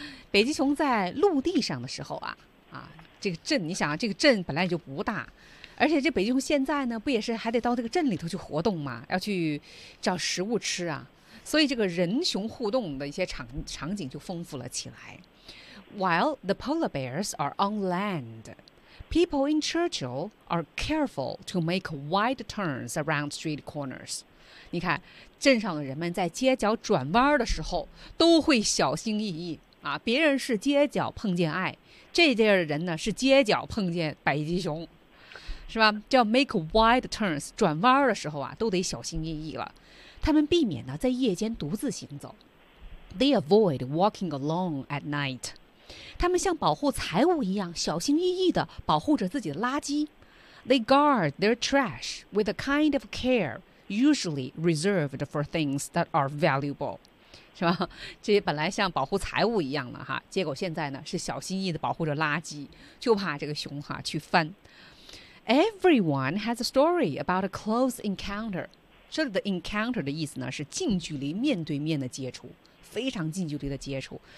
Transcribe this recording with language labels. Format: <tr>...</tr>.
<zh>北极熊在陆地上的时候啊，这个镇，你想啊，这个镇本来就不大，而且这北极熊现在呢，不也是还得到这个镇里头去活动吗？要去找食物吃啊，所以这个人熊互动的一些场景就丰富了起来。</zh> <en>While the polar bears are on land, people in Churchill are careful to make wide turns around street corners.</en> <zh>你看，镇上的人们在街角转弯的时候都会小心翼翼，啊，别人是街角碰见爱，这地儿的人呢是街角碰见北极熊，是吧？叫</zh> <en>make wide turns，</en> <zh>转弯的时候啊都得小心翼翼了。他们避免呢在夜间独自行走，</zh> <en>They avoid walking alone at night，</en> <zh>他们像保护财物一样小心翼翼地保护着自己的垃圾。</zh> <en>They guard their trash with a kind of care usually reserved for things that are valuable，</en> <zh>是吧？这本来像保护财物一样的哈，结果现在呢是小心翼翼地保护着垃圾，就怕这个熊哈去翻。</zh> <en>Everyone has a story about a close encounter，</en> <zh>这里的 encounter 的意思呢是近距离面对面的接触，非常近距离的接触。</zh>